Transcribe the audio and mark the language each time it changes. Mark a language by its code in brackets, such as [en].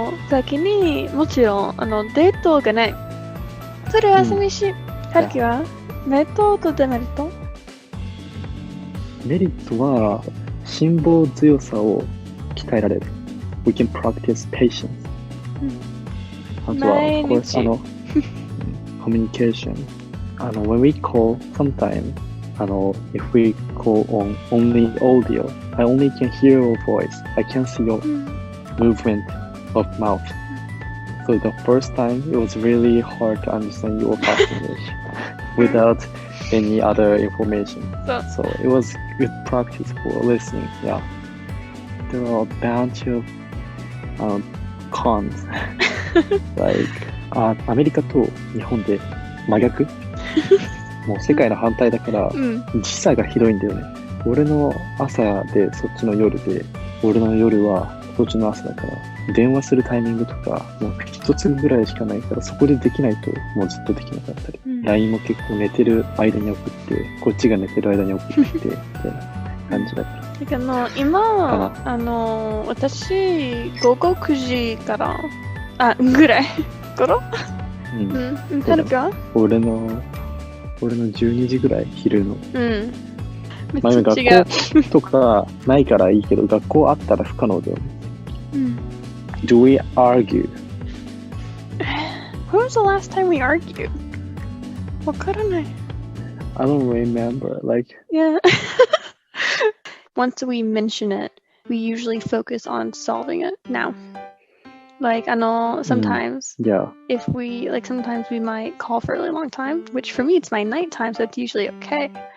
[ja] 先にもちろんデートがない。それは寂しい。はるきはメリットとデメリット？メリットは辛抱強さを鍛えられる。 [en] We can practice patience. [ja] あとは、 [en] of course, communication. When we call, sometimes, if we call on only audio, I only can hear your voice. I can't see your movement of mouth. So the first time, it was really hard to understand your English without any other information. So it was good practice for listening. Yeah, there are a bunch of cons. [ja] Like アメリカと日本で真逆もう世界の反対だから、時差がひどいんだよね。俺の朝でそっちの夜で、俺の夜はそっちの朝だから、電話するタイミングとかもう一つぐらいしかないから、そこでできないともうずっとできなかったり、LINE も結構寝てる間に送って、こっちが寝てる間に送ってみたいな感じだから。今私午後9時からぐらい頃？はるきは？俺の12時ぐらい昼の。めっちゃ違う。学校とかないからいいけど、学校あったら不可能だよね。 [en] Do we argue? When was the last time we argued? [ja] わからない。 [en] I don't remember. Like, yeah. Once we mention it, we usually focus on solving it now. Like, sometimes if we, sometimes we might call for a really long time, which for me, it's my nighttime, so it's usually okay.